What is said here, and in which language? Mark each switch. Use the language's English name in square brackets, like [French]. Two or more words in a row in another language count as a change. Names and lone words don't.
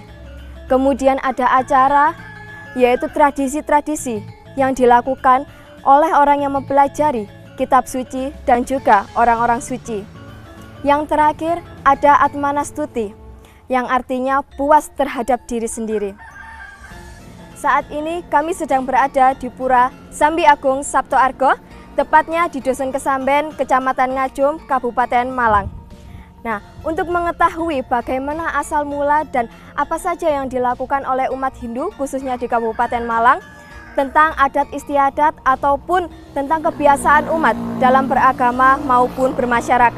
[Indonesian] Kemudian ada acara, yaitu tradisi-tradisi yang dilakukan oleh orang yang mempelajari kitab suci dan juga orang-orang suci. Yang terakhir ada Atmanastuti, yang artinya puas terhadap diri sendiri. Saat ini kami sedang berada di Pura Sambi Agung Sabto Argo, tepatnya di Dusun Kesamben, Kecamatan Ngajum, Kabupaten Malang. Nah, untuk mengetahui bagaimana asal mula dan apa saja yang dilakukan oleh umat Hindu, khususnya di Kabupaten Malang, tentang adat istiadat ataupun tentang kebiasaan umat dalam beragama maupun bermasyarakat.